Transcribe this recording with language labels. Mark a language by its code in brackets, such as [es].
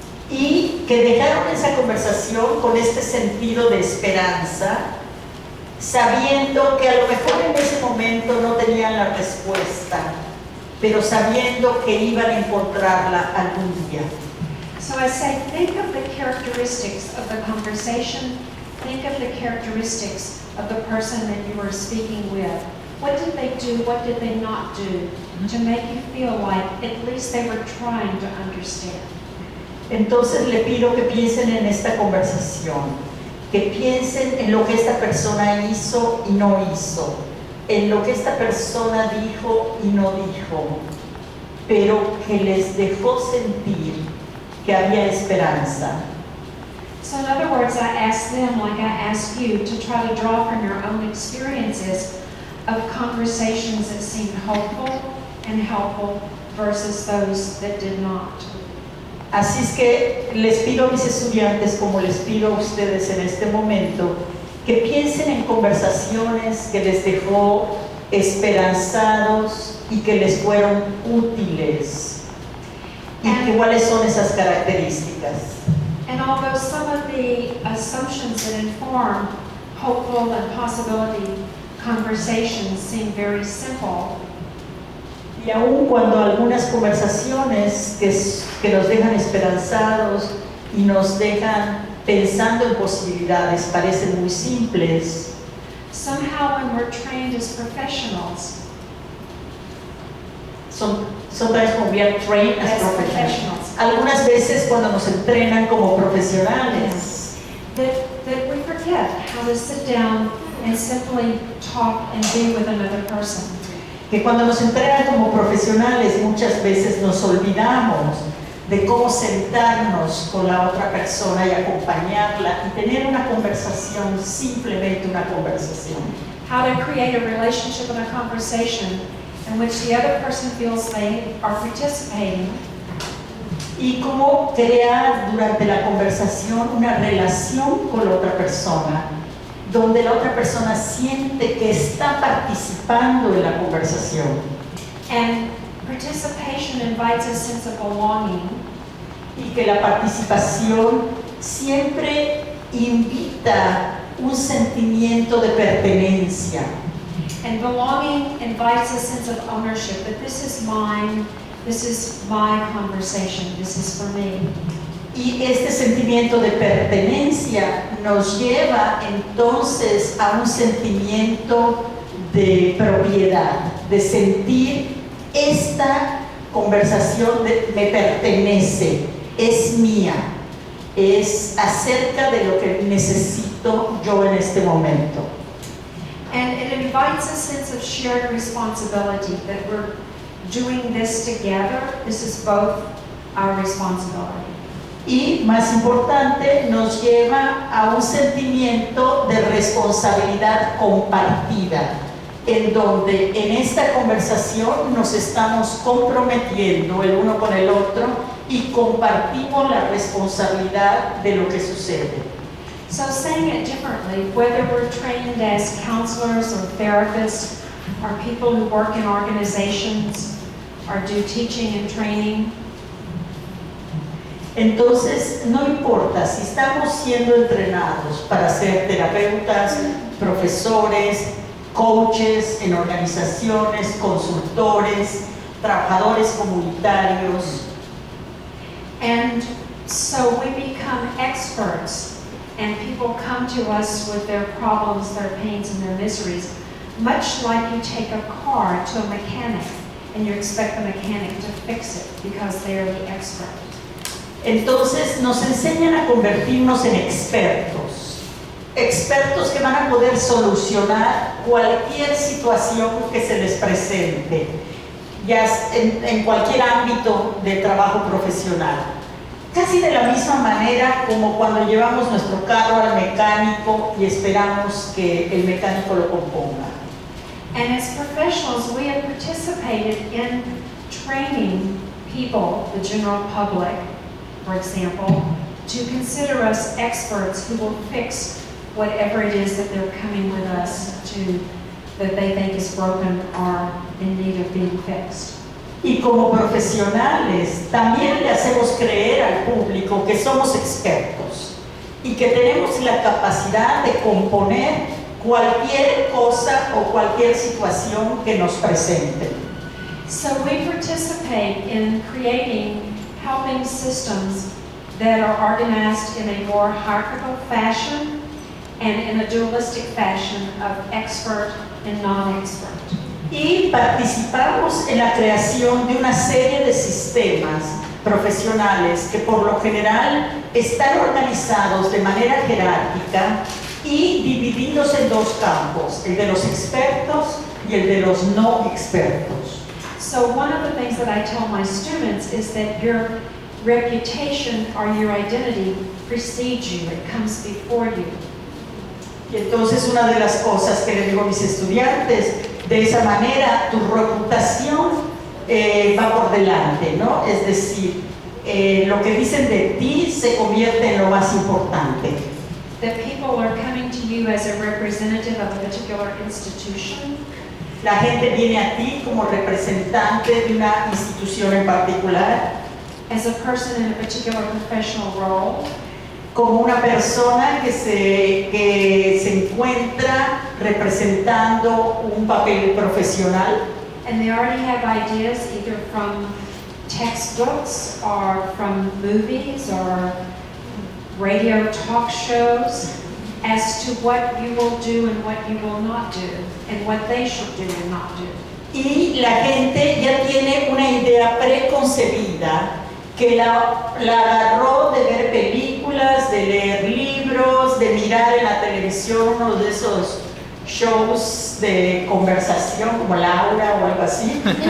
[es] Y que dejaron esa conversación con este sentido de esperanza, sabiendo que a lo mejor en ese momento no tenían la respuesta, pero sabiendo que iban a encontrarla algún día. [en] So I say, think of the characteristics of the conversation. Think of the characteristics of the person that you were speaking with. What did they do? What did they not do to make you feel like at least they were trying to understand? [es] Entonces le pido que piensen en esta conversación, que piensen en lo que esta persona hizo y no hizo, en lo que esta persona dijo y no dijo, pero que les dejó sentir que había esperanza. [en] So in other words, I ask them, like I ask you, to try to draw from your own experiences of conversations that seemed hopeful and helpful versus those that did not. [es] Así es que les pido a mis estudiantes, como les pido a ustedes en este momento, que piensen en conversaciones que les dejó esperanzados y que les fueron útiles. ¿Y cuáles son esas características? [en] And although some of the assumptions that inform hopeful and possibility conversations seem very simple, [es] y aun cuando algunas conversaciones que nos dejan esperanzados y nos dejan pensando en posibilidades parecen muy simples, [en] somehow when we're trained as professionals, sometimes when we are trained as professionals. [es] Algunas veces cuando nos entrenan como profesionales, [en] that we forget how to sit down and simply talk and be with another person. [es] que cuando nos entrenan como profesionales muchas veces nos olvidamos de cómo sentarnos con la otra persona y acompañarla y tener una conversación, simplemente una conversación. [en] How to create a relationship and a conversation in which the other person feels they are participating. [es] Y cómo crear durante la conversación una relación con la otra persona, donde la otra persona siente que está participando en la conversación. [en] And participation invites a sense of belonging. [es] Y que la participación siempre invita un sentimiento de pertenencia. [en] And belonging invites a sense of ownership, that this is mine, this is my conversation, this is for me. [es] Y este sentimiento de pertenencia nos lleva entonces a un sentimiento de propiedad, de sentir esta conversación me pertenece, es mía, es acerca de lo que necesito yo en este momento. [en] And it invites a sense of shared responsibility, that we're doing this together. This is both our responsibility. [es] Y más importante, nos lleva a un sentimiento de responsabilidad compartida, en donde en esta conversación nos estamos comprometiendo el uno con el otro y compartimos la responsabilidad de lo que sucede. [en] So saying it differently, whether we're trained as counselors or therapists, or people who work in organizations, or do teaching and training, [es] entonces no importa si estamos siendo entrenados para ser terapeutas, profesores, coaches en organizaciones, consultores, trabajadores comunitarios, [en] And so we become experts, and people come to us with their problems, their pains, and their miseries, much like you take a car to a mechanic and you expect the mechanic to fix it because they're the expert. [es] Entonces nos enseñan a convertirnos en expertos que van a poder solucionar cualquier situación que se les presente, ya en cualquier ámbito de trabajo profesional. Casi de la misma manera como cuando llevamos nuestro carro al mecánico y esperamos que el mecánico lo componga. [en] And as professionals, we have participated in training people, the general public, for example, to consider us experts who will fix whatever it is that they're coming with us to, that they think is broken or in need of being fixed. [es] Y como profesionales también le hacemos creer al público que somos expertos y que tenemos la capacidad de componer cualquier cosa o cualquier situación que nos presente. [en] So we participate in creating helping systems that are organized in a more hierarchical fashion and in a dualistic fashion of expert and non-expert. [es] Y participamos en la creación de una serie de sistemas profesionales que por lo general están organizados de manera jerárquica y divididos en dos campos, el de los expertos y el de los no expertos. [en] So one of the things that I tell my students is that your reputation or your identity precedes you, it comes before you. [es] Y entonces una de las cosas que le digo a mis estudiantes, de esa manera tu reputación va por delante, ¿no? Es decir, lo que dicen de ti se convierte en lo más importante. [en] That people are coming to you as a representative of a particular institution. [es] La gente viene a ti como representante de una institución en particular. [en] As a person in a particular professional role. [es] Como una persona que se encuentra representando un papel profesional. [en] And they already have ideas either from textbooks or from movies or radio talk shows as to what you will do and what you will not do and what they should do and not do. [es] Y la gente ya tiene una idea preconcebida que la agarró de ver películas, de leer libros, de mirar en la televisión uno de esos shows de conversación como Laura o algo así.